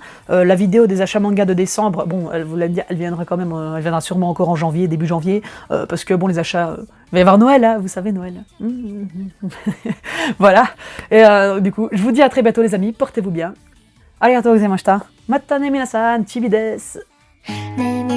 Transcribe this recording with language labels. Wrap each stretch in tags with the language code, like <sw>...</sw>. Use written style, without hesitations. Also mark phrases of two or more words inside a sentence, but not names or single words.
<fr>La vidéo des achats manga de décembre, bon, elle viendra quand même, elle viendra sûrement encore en janvier, début janvier, parce que, bon, les achats... il va y avoir Noël, hein, vous savez, Noël. Voilà. Et du coup, je vous dis à très bientôt, les amis. Portez-vous bien.</fr> <ja>ありがとうございました。またね、皆さん。チビです。</ja>